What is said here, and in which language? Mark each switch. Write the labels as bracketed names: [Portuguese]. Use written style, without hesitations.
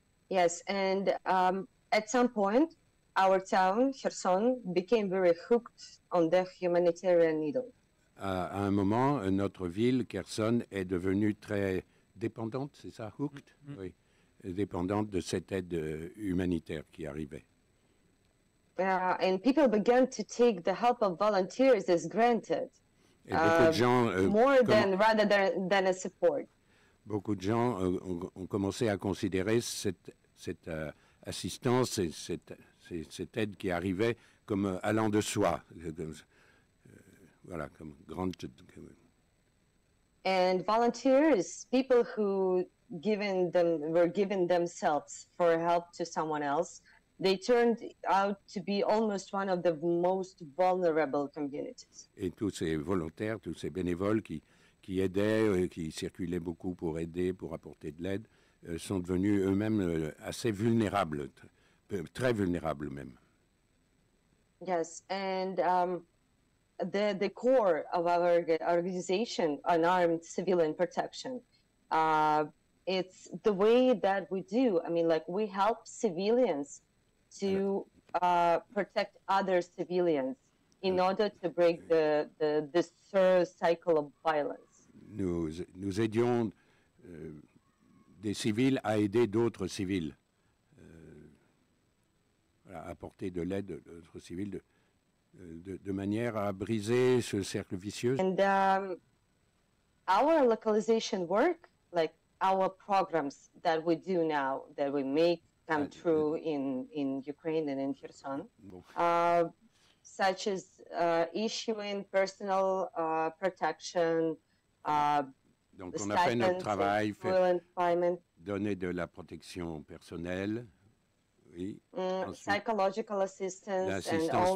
[English] Yes, and at some point, our town, Kherson, became very hooked on the humanitarian needle. [French] À un moment, notre ville, Kherson, est devenue très dépendante, c'est ça, hooked? Oui, dépendante de cette aide humanitaire qui arrivait. [English] And people began to take the help of volunteers as granted, [French] Et beaucoup de gens, [English] rather than a support. [French] Beaucoup de gens ont commencé à considérer cette assistance et cette aide qui arrivait comme allant de soi, voilà, comme grande. [English] And volunteers, people who were given themselves for help to someone else, they turned out to be almost one of the most vulnerable communities. [French] Et tous ces volontaires, tous ces bénévoles qui aidaient, qui circulaient beaucoup pour aider, pour apporter de l'aide, sont devenus eux-mêmes assez vulnérables, très vulnérables même. [English] Yes, and the core of our organization, Unarmed Civilian Protection, it's the way that we do. I mean, like, we help civilians to protect other civilians in order to break this cycle of violence. [French] Nous aidions des civils à aider d'autres civils, à apporter de l'aide à d'autres civils de manière à briser ce cercle vicieux. [English] And our localization work, like our programs that we do now, that we make come true in Ukraine and in Kherson, such as issuing personal protection. [French] Donc on a fait notre travail, donner de la protection personnelle, oui. [English] Psychological assistance and also